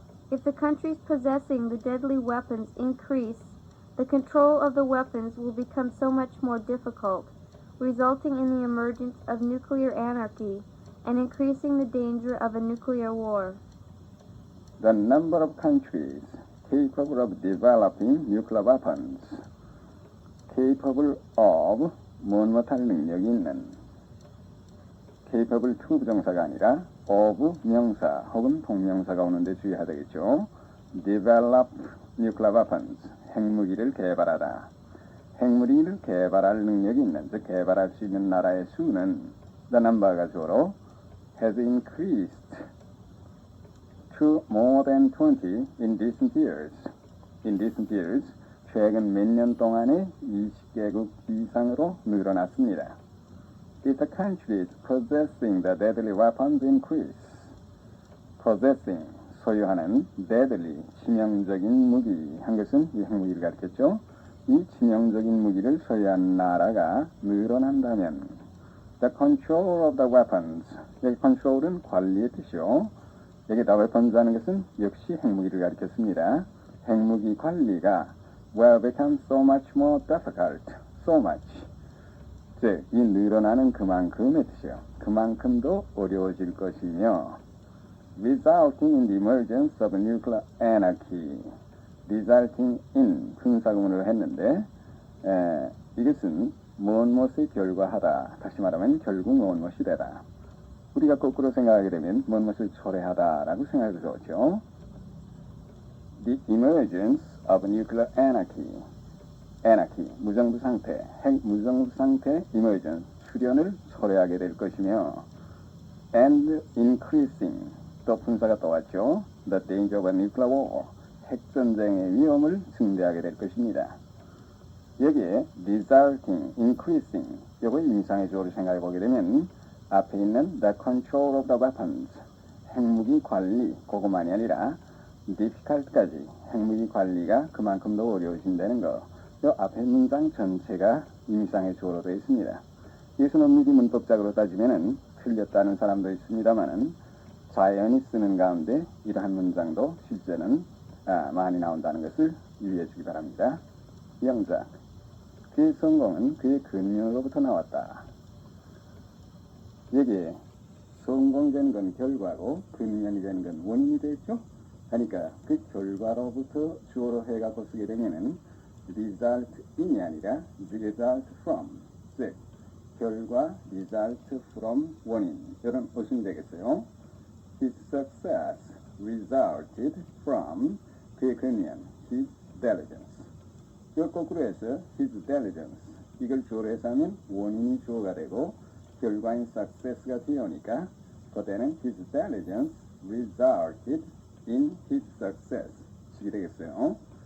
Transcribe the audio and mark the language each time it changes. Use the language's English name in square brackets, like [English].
[English] If the countries possessing the deadly weapons increase, the control of the weapons will become so much more difficult, resulting in the emergence of nuclear anarchy and increasing the danger of a nuclear war. The number of countries capable of developing nuclear weapons. capable of [Korean] 무엇할 능력이 있는 capable to 부정사가 아니라 of 명사 혹은 동명사가 오는데 주의해야 되겠죠. [English] develop nuclear weapons [Korean] 핵무기를 개발하다. 핵무기를 개발할 능력이 있는 즉 개발할 수 있는 나라의 수는 the number가 주어로 [English] has increased to more than 20 in recent years. In recent years, [Korean] 최근 몇 년 동안에 20개국 이상으로 늘어났습니다. [English] If the countries possessing the deadly weapons increase, possessing, [Korean] 소유하는 [English] deadly, [Korean] 치명적인 무기 한 것은 이 핵무기를 가리켰죠. 이 치명적인 무기를 소유한 나라가 늘어난다면 [English] the control of the weapons, [Korean] 여기 control은 관리의 뜻이요. 여기다 weapons 하는 것은 역시 핵무기를 가리켰습니다. 핵무기 관리가 [English] will become so much more difficult, so much. [Korean] 즉, 이 늘어나는 그만큼의 뜻이요. 그만큼도 어려워질 것이며 [English] resulting in the emergence of nuclear anarchy. resulting in [Korean] 분사구문을 했는데 이것은 무엇무엇의 결과하다. 다시 말하면 결국 무엇무엇이 되다. 우리가 거꾸로 생각하게 되면 무엇무엇을 초래하다라고 생각을 하죠. [English] The emergence of nuclear anarchy. [Korean] anarchy, 무정부 상태, 핵 무정부 상태 emergence, 출현을 초래하게 될 것이며 [English] and increasing, [Korean] 또 분사가 또 왔죠. [English] The danger of a nuclear war, [Korean] 핵전쟁의 위험을 증대하게 될 것입니다. 여기에 resulting, increasing, 이거 임상의 주어를 생각해 보게 되면 앞에 있는 [English] the control of the weapons, [Korean] 핵무기 관리, 그것만이 아니라 difficult까지 핵무기 관리가 그만큼 더 어려워진다는 거. 이 앞에 문장 전체가 임상의 주어로 되어 있습니다. 이것은 미리 문법적으로 따지면은 틀렸다는 사람도 있습니다만은 자연히 쓰는 가운데 이러한 문장도 실제는 많이 나온다는 것을 유의해 주기 바랍니다. 영작. 그의 성공은 그의 근면으로부터 나왔다. 여기에 성공된 건 결과고 근면이 된 건 원인이 되죠. 그러니까 그 결과로부터 주어로 해갖고 쓰게 되면은 result in이 아니라 [English] result from, [Korean] 즉 결과 result from 원인 이런 의심이 되겠어요. [English] His success resulted from [Korean] 그의 근면, [English] his diligence. [Korean] 이걸 거꾸로 해서 [English] his diligence 이걸 주어로 해서 하면 원인이 주어가 되고 결과인 success가 되어오니까 그때는 his diligence resulted in his success [Korean] 식이 되겠어요.